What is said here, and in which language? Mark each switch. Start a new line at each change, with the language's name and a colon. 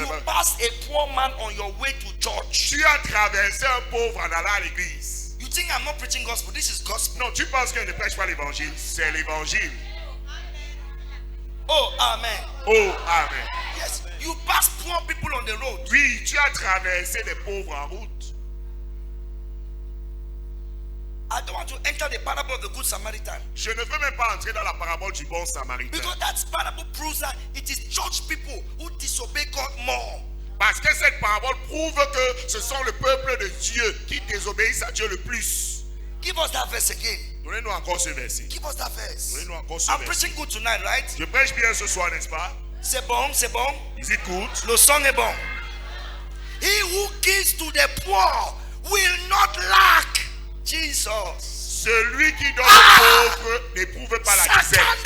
English: You pass a poor man on your way to church.
French: Tu as traversé un pauvre en allant à l'église.
English: You think I'm not preaching gospel? This is gospel.
French: Non, tu penses que je ne prêche pas l'évangile. C'est l'évangile.
English: Oh, amen. Oh, amen. Yes, you pass poor people on the road.
French: Oui, tu as traversé des pauvres en route.
English: I don't want to enter the parable of the good Samaritan.
French: Je ne veux même pas entrer dans la parabole du bon samaritain.
English: Because that parable proves that it is church people who disobey God more.
French: Parce que cette parabole prouve que ce sont le peuple de Dieu qui désobéissent à Dieu le plus.
English: Give us that verse again.
French: Donnez-nous encore ce verset.
English: Give us that verse.
French: Donnez-nous encore ce
English: I'm
French: verset.
English: preaching good tonight, right?
French: Je prêche bien ce soir, n'est-ce pas? C'est bon, c'est bon.
English: Is it good?
French: Le son est bon.
English: He who gives to the poor will not lack. Jesus.
French: Celui qui donne aux pauvres n'éprouve pas la disette.